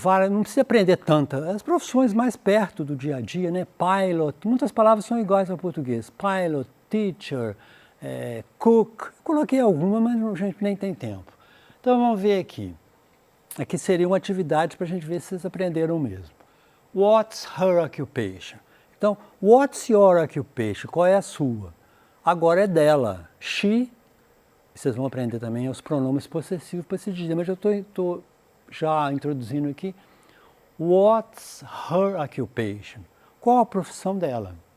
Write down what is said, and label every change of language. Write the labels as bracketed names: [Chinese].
[Portuguese] Não precisa aprender tanta. As profissões mais perto do dia a dia, né? Pilot, muitas palavras são iguais ao português. Pilot, teacher, cook. Coloquei alguma, mas a gente nem tem tempo. Então, vamos ver aqui. Aqui seria uma atividade para a gente ver se vocês aprenderam mesmo. [English] What's her occupation? [Portuguese] Então, [English] what's your occupation? [Portuguese] Qual é a sua? Agora é dela. She, vocês vão aprender também os pronomes possessivos para se dizer, mas eu estou já introduzindo aqui. [English] What's her occupation? [Portuguese] Qual a profissão dela?